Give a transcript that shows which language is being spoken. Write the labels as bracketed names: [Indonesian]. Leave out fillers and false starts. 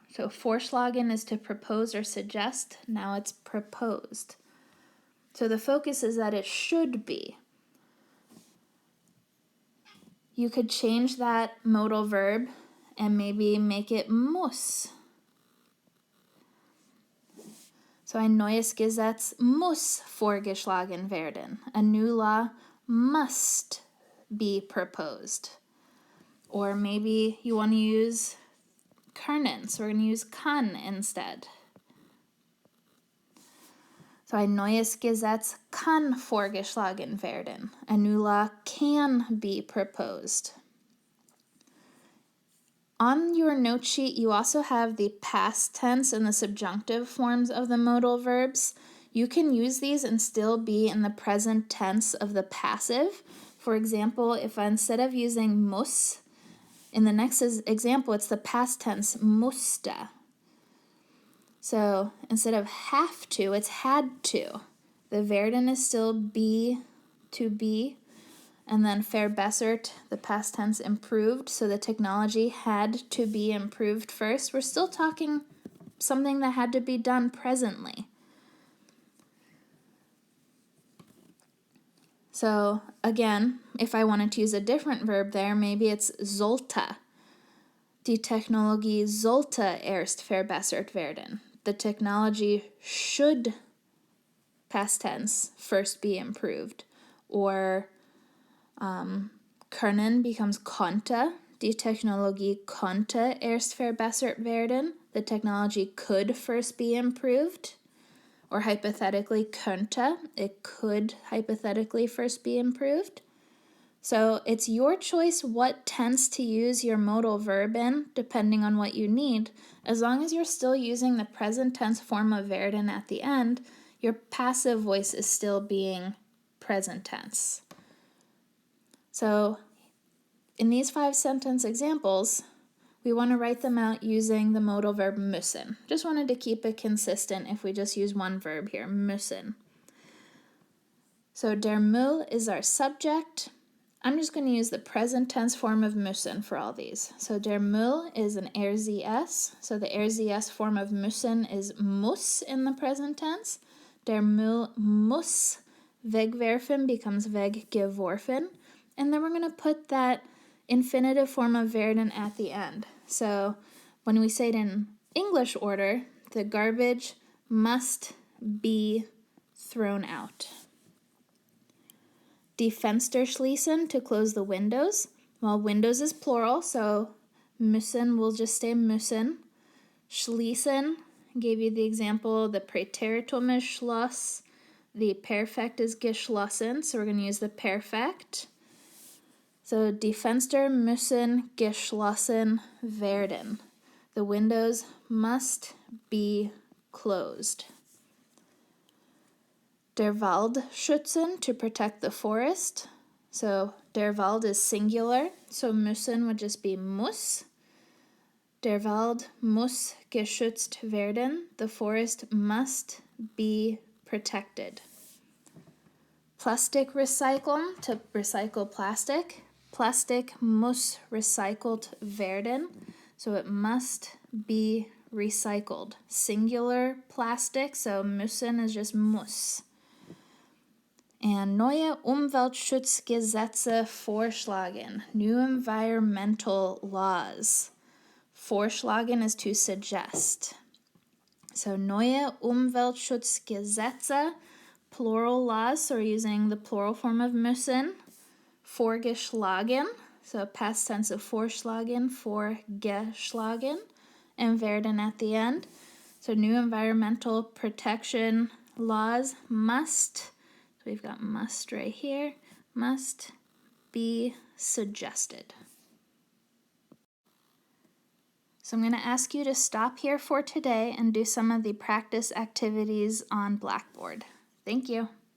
[English] So vorschlagen is to propose or suggest, now it's proposed. So the focus is that it should be. You could change that modal verb and maybe make it muss. [German] So ein neues Gesetz muss vorgeschlagen werden. [English] A new law must be proposed. Or maybe you want to use können, so we're going to use kann instead. [German] So ein neues Gesetz kann vorgeschlagen werden. [English] A new law can be proposed. On your note sheet, you also have the past tense and the subjunctive forms of the modal verbs. You can use these and still be in the present tense of the passive. For example, if instead of using muss, in the next example, it's the past tense musste. So instead of have to, it's had to. The werden is still be, to be. And then verbessert, the past tense improved, so the technology had to be improved first. We're still talking something that had to be done presently. So again, if I wanted to use a different verb there, maybe it's sollte. [German] Die Technologie sollte erst verbessert werden. [English] The technology should, past tense, first be improved. or können becomes konnte. [German] Die Technologie konnte erst verbessert werden. [English] The technology could first be improved. Or hypothetically könnte, it could hypothetically first be improved. So it's your choice what tense to use your modal verb in, depending on what you need. As long as you're still using the present tense form of werden at the end, your passive voice is still being present tense. So in these 5 sentence examples, we want to write them out using the modal verb müssen. Just wanted to keep it consistent if we just use one verb here, müssen. So [German] der Müll [English] is our subject. I'm just going to use the present tense form of müssen for all these. So [German] der Müll [English] is an RZS. So the RZS form of müssen is muss in the present tense. [German] Der Müll muss wegwerfen [English] becomes [German] weggeworfen. [English] And then we're going to put that infinitive form of werden at the end. So when we say it in English order, the garbage must be thrown out. [German] Die Fenster schließen, [English] to close the windows. Well, windows is plural, so müssen will just stay müssen. Schließen, gave you the example, the Präteritum is Schloss. The perfect is geschlossen, so we're going to use the perfect. [German] So die Fenster müssen geschlossen werden. [English] The windows must be closed. [German] Der Wald schützen, [English] to protect the forest. So der Wald is singular, so müssen would just be muss. [German] Der Wald muss geschützt werden. [English] The forest must be protected. Plastik recyceln, to recycle plastic. [German] Plastic muss recycelt werden, [English] so it must be recycled. Singular plastic, so müssen is just muss. And [German] neue Umweltschutzgesetze vorschlagen, [English] new environmental laws. Vorschlagen is to suggest. So [German] neue Umweltschutzgesetze, [English] plural laws, so we're using the plural form of müssen. Vorgeschlagen, so past tense of vorschlagen, vorgeschlagen, and werden at the end. So new environmental protection laws must, so we've got must right here, must be suggested. So I'm going to ask you to stop here for today and do some of the practice activities on Blackboard. Thank you.